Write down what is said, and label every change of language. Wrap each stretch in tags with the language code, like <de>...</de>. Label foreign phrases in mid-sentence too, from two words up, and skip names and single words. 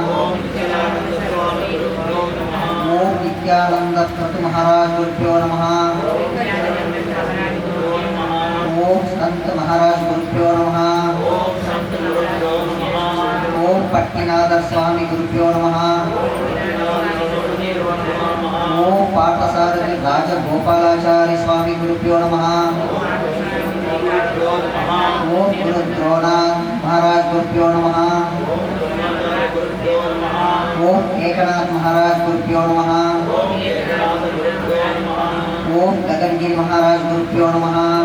<sa>ओम नित्यानंद क्रतु महाराज गुरुभ्यो नमः। ओम संत महाराज गुरुभ्यो नमः। ओम पट्टिनाथ स्वामी गुरुभ्यो नमः। ओम पार्थसारथि राज రాజగోపాలాచారి స్వామి గురుభ్యో నమః. ఓం గురు ద్రోణాథ్ మహారాజ్ గురుభ్యో నమః. ఓం ఏకనాథ్ మహారాజ్ గురుభ్యో నమః. ఓం గగన్గిరి మహారాజ్ గురుభ్యో నమః.</sa>